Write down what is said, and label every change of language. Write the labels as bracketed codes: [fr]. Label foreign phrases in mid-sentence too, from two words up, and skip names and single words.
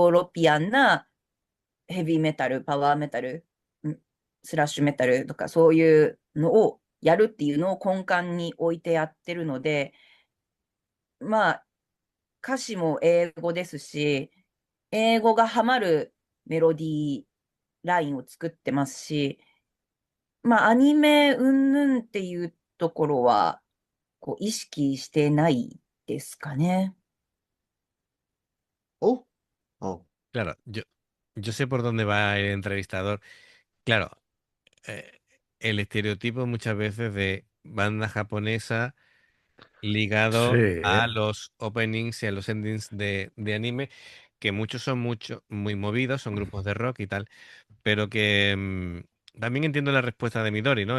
[ja] ーロピアンなヘビーメタル、パワーメタル、スラッシュメタルとかそういうのをやるっていうのを根幹に置いてやってるので、まあ歌詞も英語ですし、英語がハマるメロディーラインを作ってますし、まあアニメ云々っていうところはこう意識してないですかね。お、お、 [es] Claro, yo sé por dónde va el entrevistador. Claro, eh, el estereotipo muchas veces de banda japonesa ligado Sí. a los openings y a los endings de anime, que muchos son muy movidos, son grupos de rock y tal, pero que también entiendo la respuesta de Midori, ¿no?